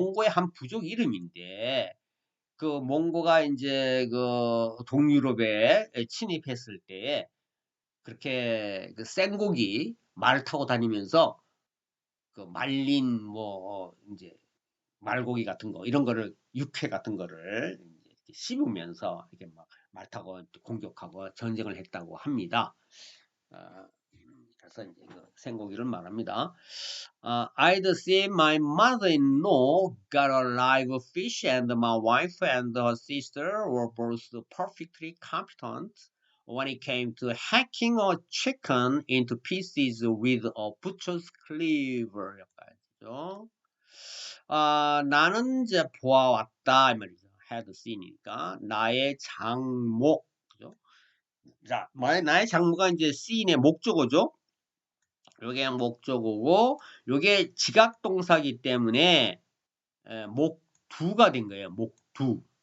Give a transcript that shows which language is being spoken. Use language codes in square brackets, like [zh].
[ko] 한 부족 이름인데, 그 몽고가 이제 그 동유럽에 침입했을 때 그렇게 그 생고기 말 타고 다니면서 그 말린 뭐 이제 말고기 같은 거 이런 거를 육회 같은 거를 이제 이렇게 씹으면서 이렇게 막 말 타고 공격하고 전쟁을 했다고 합니다. 그래서 이제 그 생고기를 말합니다. [en] I'd see my mother-in-law got a live fish, and my wife and her sister were both perfectly competent when it came to hacking a chicken into pieces with a butcher's cleaver. [ko] 약간죠. 나는 이제 보아왔다 이 말이죠. [en] had seen [ko] 이니까 나의 장모. 그죠? 자, 나의 장모가 이제 seen의 목적어죠. 요게 목적어고 요게 지각동사기 때문에 목두가 된 거예요. 목두.